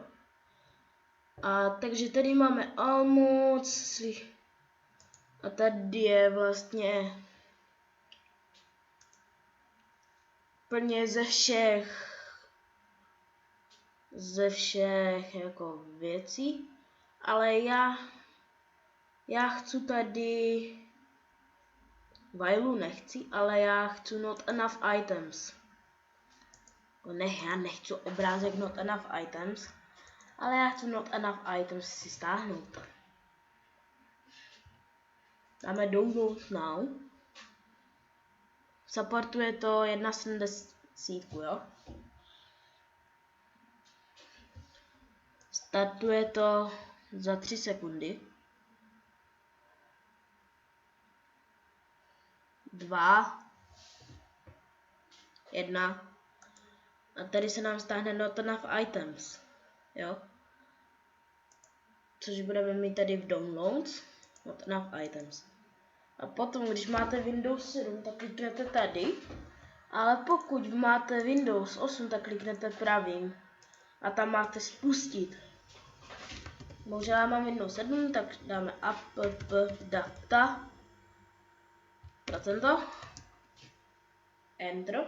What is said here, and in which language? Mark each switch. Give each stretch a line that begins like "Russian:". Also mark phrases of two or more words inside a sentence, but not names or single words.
Czech: A takže tady máme Almoc a tady je vlastně plně ze všech jako věcí, ale já chci tady Vailu nechci, ale já chci
English: not enough items.
Czech: Já nechci obrázek
English: not enough items,
Czech: ale já chci
English: not enough items
Czech: si stáhnout. Dáme
English: download now.
Czech: Supportuje to 1.70, jo. Startuje to za 3 sekundy. 2, 1 a tady se nám stáhne
English: not enough items,
Czech: jo, což budeme mít tady v downloads,
English: not enough items.
Czech: A potom, když máte Windows 7, tak kliknete tady, ale pokud máte Windows 8, tak kliknete pravým a tam máte spustit. Bohužel já mám Windows 7, tak dáme
English: app data
Czech: procento, enter.